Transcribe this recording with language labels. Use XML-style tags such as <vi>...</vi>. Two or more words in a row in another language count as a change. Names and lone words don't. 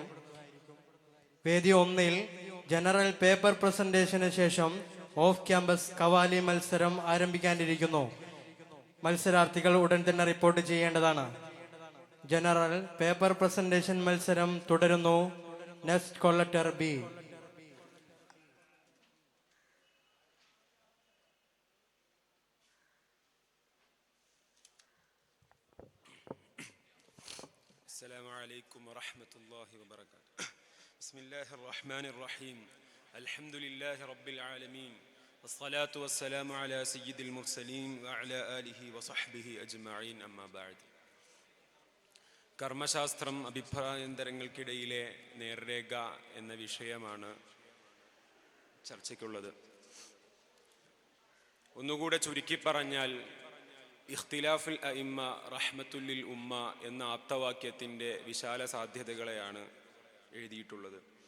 <ml>വേദി 1</ml> <en>general paper presentation</en> <ml>ശേഷം</ml> <en>off campus</en> <ml>കവാലി മത്സരം ആരംഭിക്കാനിരിക്കുന്നു. മത്സരാർത്ഥികൾ ഉടൻ തന്നെ റിപ്പോർട്ട് ചെയ്യേണ്ടതാണ്.</ml> <en>general paper presentation</en> <ml>മത്സരം തുടരുന്നു.</ml> <en>next collator B.</en> <ar>السلام عليكم ورحمة الله وبركاته. بسم الله الرحمن الرحيم. الحمد لله رب العالمين والصلاة والسلام على سيد المرسلين وعلى آله وصحبه أجمعين. أما بعد.</ar> <ml>കർമ്മശാസ്ത്രം അഭിപ്രായാന്തരങ്ങൾക്കിടയിലെ നേർരേഖ എന്ന വിഷയമാണ് ചർച്ചയ്ക്കുള്ളത്. ഒന്നുകൂടെ ചുരുക്കി പറഞ്ഞാൽ</ml> <ar>اختلاف الأئمة رحمة للأمة</ar> <ml>എന്ന ആപ്തവാക്യത്തിൻ്റെ വിശാല സാധ്യതകളെയാണ് എഴുതിയിട്ടുള്ളത്.</ml>